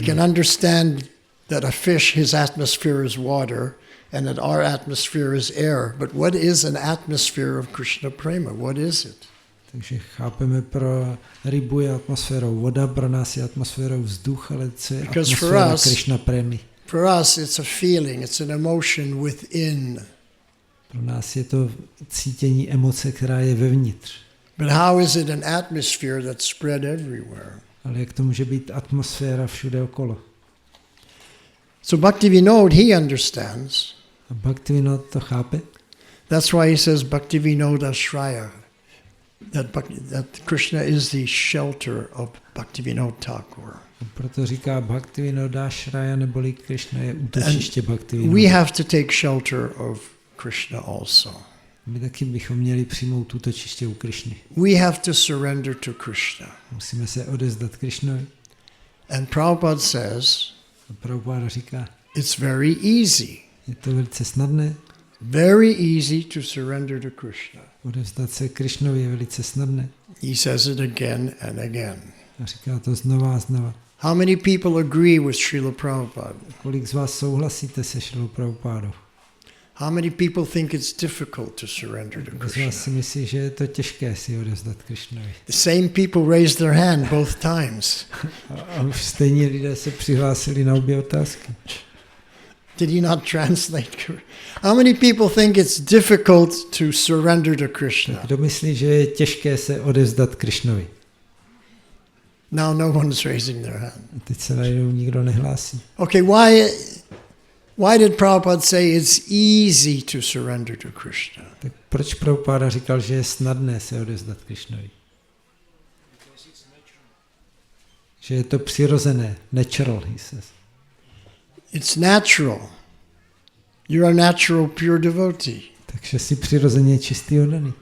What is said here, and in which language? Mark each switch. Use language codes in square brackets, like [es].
[en] We can understand that a fish, his atmosphere is water, and that our atmosphere is air. But what is an atmosphere of Krishna Prema? What is it? [cs] Takže chápeme, pro rybu je atmosférou voda, pro nás je atmosférou vzduch, ale co je atmosféra Krishna Premy? [en] For us, it's a feeling, it's an emotion within. [cs] Pro nás je to cítění emoce, která je vevnitř. [en] But how is it an atmosphere that's spread everywhere? [cs] Ale jak to může být atmosféra všude okolo? [en] So Bhaktivinoda, he understands. [cs] A Bhaktivinoda to chápe. [en] That's why he says Bhaktivinoda Shraya. that Krishna is the shelter of Bhaktivinoda Thakur. [cs] Proto říká Bhaktivinoda Shraya, neboli Krishna je útočiště Bhaktivinoda. [en] We have to take shelter of Krishna also. [cs] My taky bychom měli přijmout útočiště u Krishny. [en] We have to surrender to Krishna. [cs] Musíme se odevzdat Krishnovi. [en] And Prabhupada says, [cs] A Prabhupada říká, [en] it's very easy. [cs] je to velice snadné. [en] Very easy to surrender to Krishna. [cs] Odevzdat se Krishnovi je velice snadné. [en] He says it again and again. [cs] A říká to znova a znova. [en] How many people agree with Srila Prabhupada? [cs] Kolik z vás souhlasíte se Šrilou Prabhupádou? [en] How many people think it's difficult to surrender to [cs] Kdo z [en] Krishna? [cs] vás si myslí, že je to těžké si odevzdat Krishnovi? [en] The same people raised their hand both times. [cs] A už stejní lidé se přihlásili na obě otázky. [en] Did he not translate? How many people think it's difficult to surrender to Krishna? [cs] Kdo myslí, že je těžké se odevzdat Krishnovi? [en] Now no one's raising their hand. [cs] A teď se najednou nikdo nehlásí. [en] Okay, why did Prabhupada say it's easy to surrender to Krishna? [cs] Tak proč Prabhupada říkal, že je snadné se odevzdat Krishnovi? Že je to přirozené, [en] natural, he says. It's natural. You're a natural pure devotee. [cs] Takže jsi přirozeně čistý oddaný.